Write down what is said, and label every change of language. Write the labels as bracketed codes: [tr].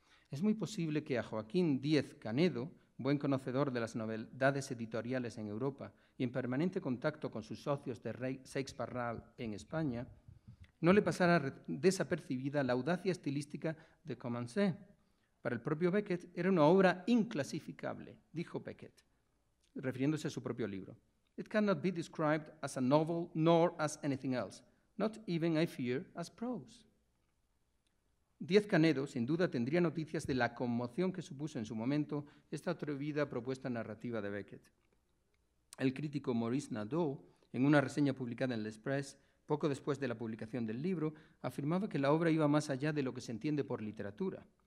[es] Es muy posible que a Joaquín Díez Canedo, buen conocedor de las novedades editoriales en Europa y en permanente contacto con sus socios de Seix Barral en España, no le pasara desapercibida la audacia estilística de Camoncé. Para el propio Beckett era una obra inclasificable, dijo Beckett, refiriéndose a su propio libro. [en] It cannot be described as a novel nor as anything else, not even, I fear, as prose. [es] Díez Canedo, sin duda, tendría noticias de la conmoción que supuso en su momento esta atrevida propuesta narrativa de Beckett. El crítico Maurice Nadeau, en una reseña publicada en l'Express, poco después de la publicación del libro, afirmaba que la obra iba más allá de lo que se entiende por literatura.